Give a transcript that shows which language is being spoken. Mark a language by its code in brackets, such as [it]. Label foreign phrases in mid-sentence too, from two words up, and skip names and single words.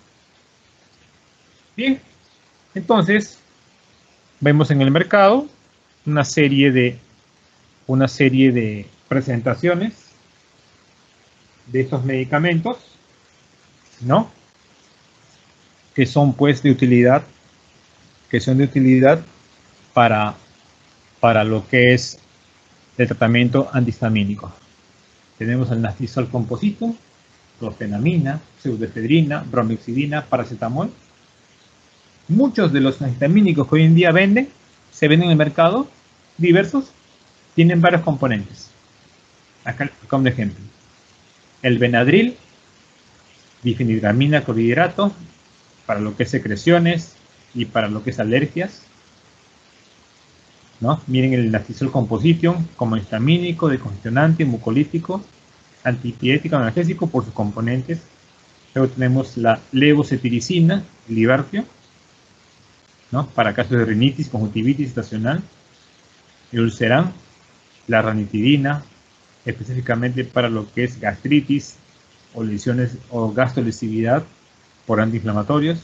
[es] Bien, entonces, vemos en el mercado una serie de presentaciones de estos medicamentos, ¿no? Que son pues de utilidad, para lo que es el tratamiento antihistamínico. Tenemos el naftisol composito, clofenamina, pseudoefedrina, bromexidina, paracetamol. Muchos de los antihistamínicos que hoy en día se venden en el mercado, diversos, tienen varios componentes. Acá como ejemplo, el Benadryl, difenhidramina clorhidrato, para lo que es secreciones y para lo que es alergias, ¿no? Miren el naftisol composition como histamínico, decongestionante, mucolítico, antipirético, analgésico por sus componentes. Luego tenemos la levocetiricina, Libertio, ¿no? Para casos de rinitis, conjuntivitis estacional. El Ulceran, la ranitidina, específicamente para lo que es gastritis o lesiones o gastrolesividad por antiinflamatorios.